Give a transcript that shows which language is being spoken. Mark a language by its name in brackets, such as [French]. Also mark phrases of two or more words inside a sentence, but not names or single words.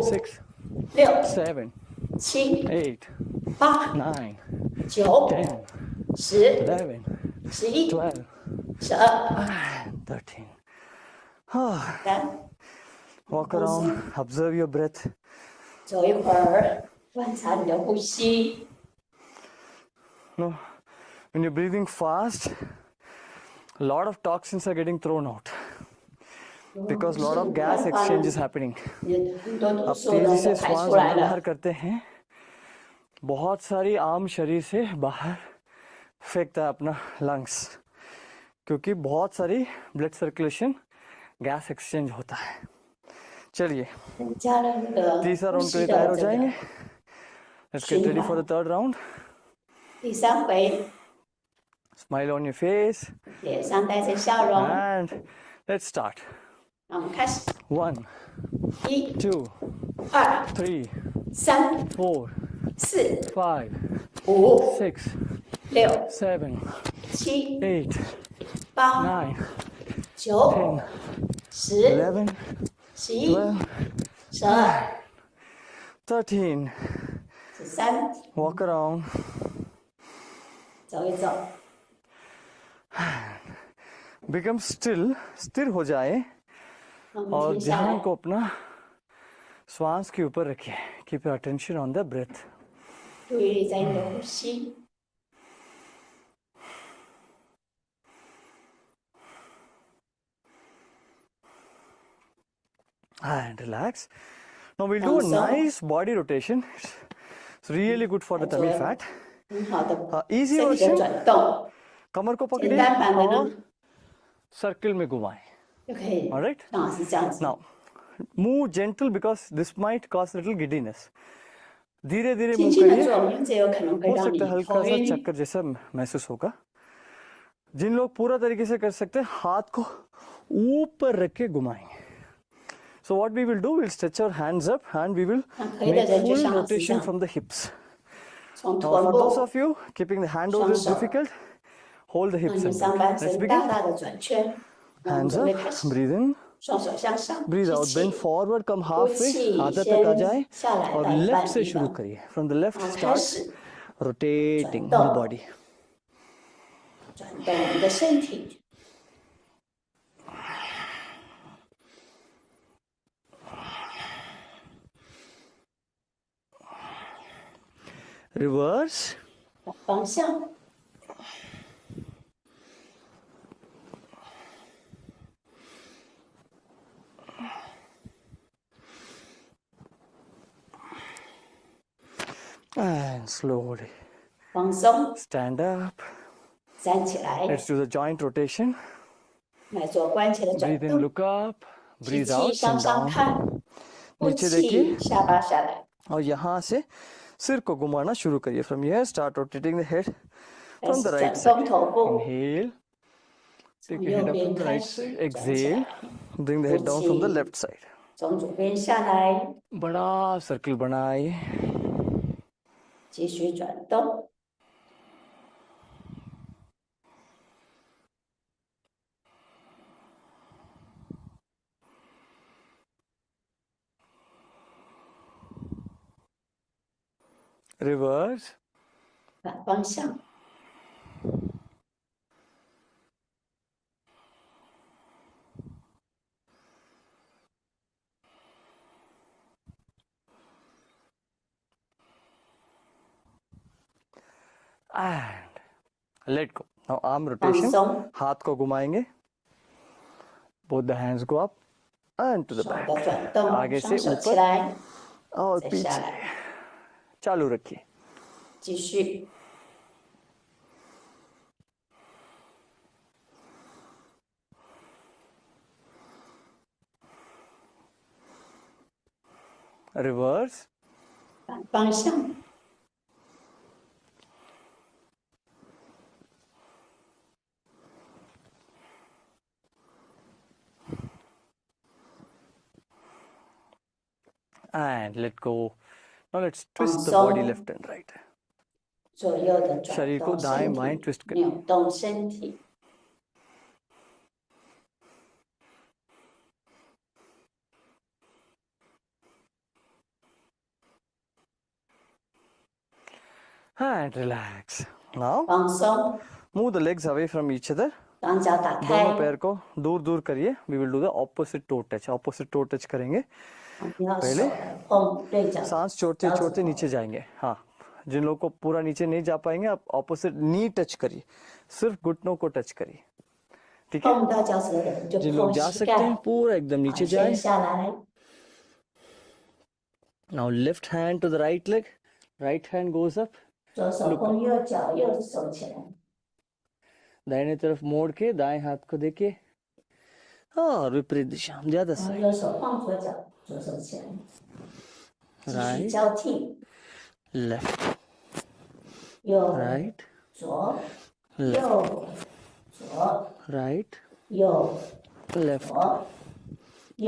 [English] 6, [Chinese] 6、 [English] 7, [Chinese] 7、 [English] 8, [Chinese] 8、 [English] 9, [Chinese] 9、 [English] 10, [Chinese] 10、 [English] 11, [Chinese] 11、 [English] 12, [Chinese] 12、 [English] and 13. Ah, [Chinese] 3。 [English] walk around, observe your breath. [Chinese] 走一会儿，观察你的呼吸。 [English] No, when you're breathing fast, a lot of toxins are getting thrown out because a lot of gas exchange is happening. [Chinese] 很多毒 [Hindi] अब [Chinese] 素呢 [Hindi] तेजी से [Chinese] 都排 [Hindi] श्वास [Chinese] 出来 [Hindi] अंदर [Chinese] 了 [Hindi] बाहर，करते हैं. बहुत सारी आम शरीर से बाहर फेंकता है अपना लंग्स, क्योंकि बहुत सारी [English] blood circulation gas exchange [Hindi] होता है. चलिए [Chinese] 增加了那个 [Hindi] तीसरा [Chinese] 呼 [Hindi] राउंड के [Chinese] 吸 [Hindi] लिए तैयार [Chinese] 的 [Hindi] हो [Chinese] 这 [Hindi] जाएंगे. [Chinese] 个。 [English] Let's get ready for the third round. [Chinese] 第3回， [English] Smile on your face [Chinese] 脸上带着笑容。 [English] and let's start. [Chinese] 那我们开始， [English] 1, [Chinese] 1、 [English] 2, [Chinese] 2、 [English] 3, [Chinese] 3、 [English] 4, [Chinese] 4、 [English] 5, [Chinese] 5、 [English] 6, [Chinese] 6、 [English] 7, [Chinese] 7、 [English] 8, [Chinese] 8、 [English] 9, [Chinese] 9、 [English] 10, [Chinese] 10、 [English] 11, [Chinese] 11、 [English] 12, [Chinese] 12、 [English] 13. [Chinese] 13， [English] Walk around. [Chinese] 走一走， [English] Become still. [Hindi] स्थिर हो जाए [Chinese] 那我们 [Hindi] और [Chinese] 停下 [Hindi] ध्यान [Chinese] 来， [Hindi] को अपना श्वास के ऊपर रखिए. [English] Keep your attention on the breath. [Chinese] 注意力在你的呼吸。 [English] And relax. Now we'll do a Also- nice body rotation. It's really good for the tummy fat. [Chinese] 很好的 [English] Easy [Chinese] 身体的 [English] version. [Chinese] 转动， [Hindi] कमर को [Chinese] 简 [Hindi] पकड़िए [Chinese] 单版的 [Hindi] और [Chinese] 呢 [Hindi] सर्कल में घुमाएं. [Chinese] 就可以 [English] Alright. [Chinese] 正好是这样子。 [English] Now move gentle because this might cause little giddiness. [Hindi] धीरे धीरे [Chinese] 轻 [Hindi] मूव [Chinese] 轻的 [Hindi] करिए. [Chinese] 做，因为这有可能会 [Hindi] हो [Chinese] 让 [Hindi] सकता है [Chinese] 你 [Hindi] हल्का [Chinese] 头 [Hindi] सा [Chinese] 晕。 [Hindi] चक्कर जैसा महसूस होगा. जिन लोग पूरा तरीके से कर सकते हैं हाथ को ऊपर रख के घुमाएंगे. [English] So what we will do, we'll stretch our hands up and we will [Chinese] 那可以的 [English] make [Chinese] 人就 [English] full [Chinese] 像老师这 [English] rotation [Chinese] 样， [English] from the hips. [Chinese] 从 [English] Now [Chinese] 臀 [English] for those [Chinese] 部 [English] of you keeping the hand over is [Chinese] 双手 [English] difficult, hold the [Chinese] 让 [English] hips [Chinese] 你 [English] and [Chinese] 上 [English] back. [Chinese] 半 [English] Let's [Chinese] 身大 [English] begin. [Chinese] 大的转圈。那我们 [English] Hands [Chinese] 准 [English] up, [Chinese] 备开始， [English] breathe in, [Chinese] 双手向上， [English] breathe [Chinese] 吸 [English] out, bend [Chinese] 气， [English] forward, come [Chinese] 呼 [English] halfway, [Chinese] 气， [Hindi] आधा तक आ जाए [Chinese] 先下来 [Hindi] और [Chinese] 到一 [Hindi] left [Chinese] 半 [Hindi] से [Chinese] 地 [Hindi] शुरू [Chinese] 方， [Hindi] करिए. [English] From the left [Chinese] 然后开 [English] start [Chinese] 始 [English] rotating [Chinese] 转 [English] the [Chinese] 动 [English] body. [Chinese] 转动我们的身体。 [English] Reverse. [Chinese] 反方向， [English] And slowly [Chinese] 放松， [English] stand up. [Chinese] 站起来， [English] Let's do the joint rotation. [Chinese] 来做关节的转 [English] Breathe in, [Chinese] 动。 [English] look up. [Chinese] 吸 [English] Breathe [Chinese] 气 [English] out, [Chinese] 向 [English] chin [Chinese] 上 [English] down. [Chinese] 看，呼 [Hindi] नीचे देखिए [Chinese] 气下巴下来， [Hindi] और यहाँ से सिर को घुमाना शुरू करिए. [English] From here, start rotating the head [Chinese] 开 [English] from [Chinese] 始 [English] the [Chinese] 转 [English] right [Chinese] 动 [English] side. [Chinese] 头部， [English] Inhale. [Chinese] 从 [English] Take your [Chinese] 右 [English] head up [Chinese] 边 [English] from the [Chinese] 开 [English] right [Chinese] 始 [English] side. [Chinese] 转起 [English] Exhale. [Chinese] 来， [English] Bring the head down from the left side. [Chinese] 从左边下来， [Hindi] बड़ा सर्कल बनाइए. [Chinese] 继续转动。 [English] Reverse. [Chinese] 反方向， [English] And let go. Now arm [Chinese] 放 [English] rotation. [Chinese] 松， [Hindi] हाथ को घुमाएंगे. [English] Both the hands go up and to the [Chinese] 手 [English] back. [Chinese] 的转动， [Hindi] आगे [Chinese] 双 [Hindi] से [Chinese] 手起 [Hindi] ऊपर [Chinese] 来， [Hindi] और [Chinese] 再下 [Hindi] पीछे. [Chinese] 来， [Hindi] चालू रखिए. [Chinese] 继续。 [English] Reverse. [Chinese] 反方向， [English] And and let go. Now let's [Chinese] 放 [English] twist the body [Chinese] 松， [English] left and right. [Chinese] 左右的转 [Hindi] शरीर को [Chinese] 动 [Hindi] दाएं [Chinese] 身 [Hindi] बाएं [Chinese] 体， [Hindi] twist करिए. [Chinese] 扭动身体。 [English] And relax. Now [Chinese] 放松， [English] move the legs away from each other. [Chinese] 双脚打 [Hindi] दोनों [Chinese] 开， [Hindi] पैर को दूर दूर करिए. [English] We will do the opposite toe touch. Opposite toe touch [Hindi] करेंगे. [Chinese] 不要 [Hindi] पहले [Chinese] 手来碰对角， [Hindi] सांस छोड़ते [Chinese] 脚 [Hindi] छोड़ते [Chinese] 趾 [Hindi] नीचे जाएंगे. हाँ, जिन लोगों को पूरा नीचे नहीं जा पाएंगे आप [English] opposite knee touch [Hindi] करिए. सिर्फ घुटनों को टच करिए. ठीक [Chinese] 碰 [Hindi] है. [Chinese] 不到脚趾的人就 [Hindi] जिन लोग [Chinese] 碰 [Hindi] जा [Chinese] 膝 [Hindi] सकते [Chinese] 盖 [Hindi] हैं，पूरा एकदम [Chinese] 好 [Hindi] नीचे [Chinese] 陷 [Hindi] जाए. [Chinese] 下来。 [English] Now left hand to the right leg. Right hand goes up. [Chinese] 左手碰右脚，右手起来， [Hindi] दाहिने तरफ मोड़ के दाएं हाथ को देखिए. और विपरीत दिशा. ज्यादा [Chinese] 然后 [Hindi] सही. [Chinese] 右手碰左脚，左手起来，继续 [English] Right. [Chinese] 交替， [English] Left. [Chinese] 右 [English] Right. [Chinese] 左 [English] Left. [Chinese] 右左 [English] Right. [Chinese] 右 [English] Left. [Chinese] 左右